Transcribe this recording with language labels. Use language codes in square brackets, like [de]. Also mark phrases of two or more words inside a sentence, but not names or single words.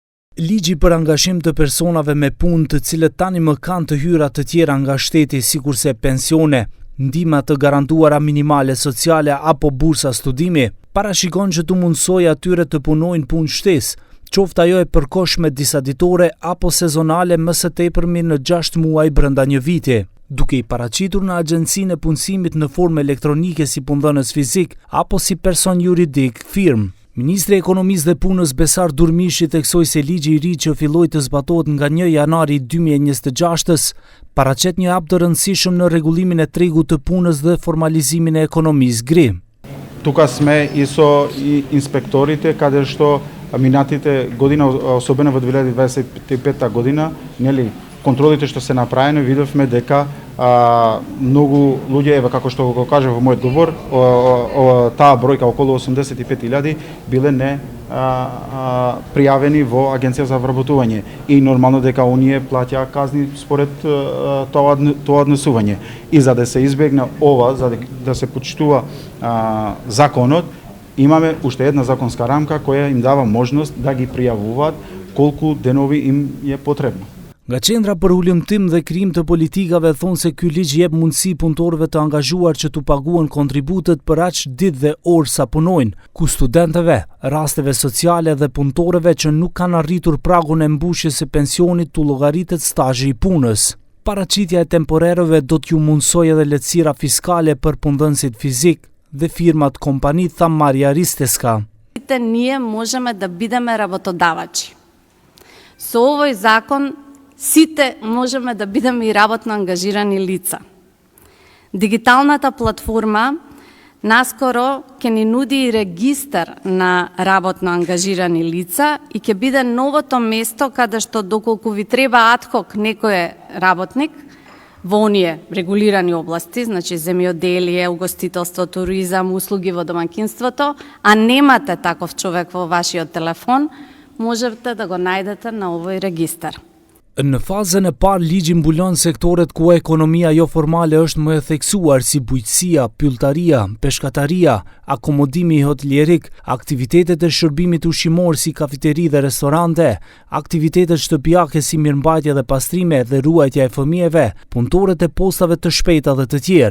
[sq] Ligji për angazhim të personave me punë të cilët tani më kanë të hyra të tjera nga shteti sikurse pensione, ndihma të garantuara minimale sociale apo bursa studimi, parashikon që të mundsojë atyre të punojnë punë shtesë, qoftë ajo e përkohshme disa ditore apo sezonale më së tepërmi në 6 muaj brenda një viti, duke i paraqitur në agjencinë e punësimit në formë elektronike si punëdhënës fizik apo si person juridik firmë. Ministri i Ekonomisë dhe Punës Besar Durmishi theksoi se ligji i ri që filloi të zbatohet nga 1 janari 2026 paraqet një hap të rëndësishëm në rregullimin e tregut të punës dhe formalizimin e ekonomisë gri. [mk] Тука сме и со инспекторите, каде што минатите година, особено во 2025 година, нели, контролите што се направени, видовме дека многу луѓе, еве како што го кажа во мојот говор, таа бројка околу 85.000 биле не пријавени во Агенција за вработување и нормално дека оние плаќаа казни според тоа однесување. И за да се избегне ова, за да се почитува законот, имаме уште една законска рамка која им дава можност да ги пријавуваат колку денови им е потребно. [sq] Nga qendra për ulëmtim dhe krijim të politikave thonë se ky ligj jep mundësi punëtorëve të angazhuar që t'u paguhen kontributet për aq ditë dhe orë sa punojnë, ku studentëve, rasteve sociale dhe punëtorëve që nuk kanë arritur pragun e mbushjes së pensionit t'u llogaritet stazhi i punës. Paraqitja e temporerëve do t'ju mundsojë edhe lehtësira fiskale për punëdhënësit fizik dhe firmat kompani, tha Marja Risteska. [mk] Ние можеме да бидеме работодавачи. Со овој закон сите можеме да бидеме и работно ангажирани лица. Дигиталната платформа наскоро ќе ни нуди и регистар на работно ангажирани лица и ќе биде новото место каде што доколку ви треба адхок некој работник во оние регулирани области, значи земјоделие, угостителство, туризам, услуги во домаќинството, а немате таков човек во вашиот телефон, можете да го најдете на овој регистар. [sq] Në fazën e parë ligji mbulon sektoret ku ekonomia jo formale është më e theksuar si bujqësia, pylltaria, peshkataria, akomodimi hotelierik, aktivitetet e shërbimit ushqimor si kafeteri dhe restorante, aktivitetet shtëpiake si mirëmbajtje dhe pastrime dhe ruajtja e fëmijëve, punëtorët e postave të shpejta dhe të tjerë.